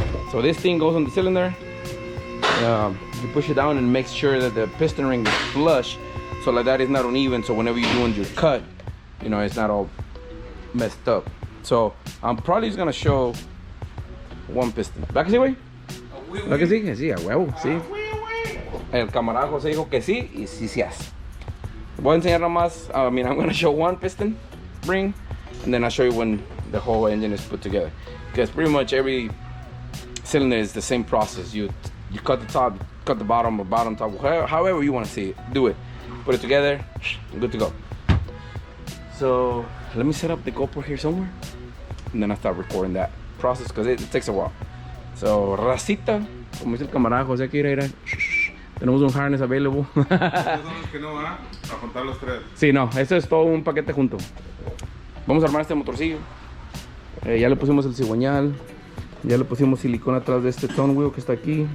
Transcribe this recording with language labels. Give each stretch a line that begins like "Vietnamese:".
English: So this thing goes on the cylinder. You push it down and make sure that the piston ring is flush, so like that is not uneven. So whenever you're doing your cut, you know, it's not all messed up. So I'm probably just gonna show one piston.
Spanish: ¿Va que sí, güey? ¿Va que sí? Que sí, a huevo, sí. El camarada José dijo que sí y sí se hace. Voy a enseñar nomás.
English: I mean, I'm gonna show one piston ring, and then I'll show you when the whole engine is put together. Because pretty much every cylinder is the same process. You cut the top, cut the bottom, or bottom top, however you want to see it. Do it. Put it together. Good to go. So let me set up the GoPro here somewhere, and then I start recording that process because it takes a while.
Spanish: So racita, como dice el camarada José aquí, mira. Tenemos un harness available. Que no va a contar los tres. Sí, no, eso es todo un paquete junto. Vamos a armar este motorcillo. Ya le pusimos el cigüeñal. Ya le pusimos silicona atrás de este tone wheel que está aquí.